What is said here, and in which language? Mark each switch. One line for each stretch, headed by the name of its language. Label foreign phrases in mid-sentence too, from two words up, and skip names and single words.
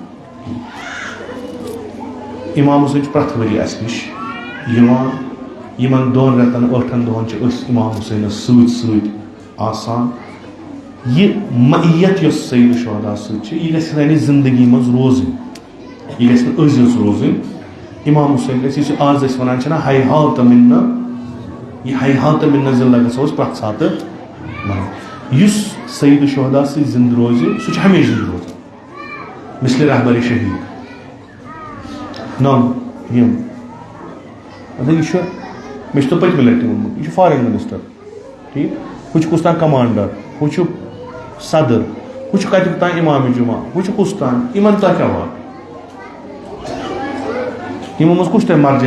Kashmiri: امام حسین چھُ پرٛٮ۪تھ ؤری اَسہِ نِش یِوان یِمن 2 رٮ۪تن 8 دۄہن چھِ أسۍ امام حسینس سۭتۍ سۭتۍ آسان یہِ معیت یۄس سیدو شودا سۭتۍ چھِ یہِ گژھِ سانہِ زندگی منٛز روزٕنۍ یہ گژھِ نہٕ أزِچ روزٕنۍ امام حسین گژھِ یُس آز أسۍ وَنان چھِنہ
Arabic: حیحات مِنہ
Kashmiri: یہِ
Arabic: حیحات مِنہ
Kashmiri: ضِلع گژھو أسۍ پرٛٮ۪تھ ساتہٕ وَنٕنۍ یُس
Arabic: سید الشہداء
Kashmiri: سۭتۍ زِندٕ روزِ سُہ چھُ ہمیشہِ زِندٕ روزان مثل رہبر شہید نام یِم مطلب یہِ چھُ مےٚ چھُ تۄہہِ پٔتمہِ لٹہِ ووٚنمُت یہِ چھُ
English: foreign minister
Kashmiri: ٹھیٖک ہُہ چھُ کُس تام کمانڈر ہُہ چھُ صدر ہُہ چھُ کتیُک تام امام جمعہ ہُہ چھُ کُس تام یِمن تۄہہِ کیٛاہ وات یِمو منٛز کُس تۄہہِ مرجے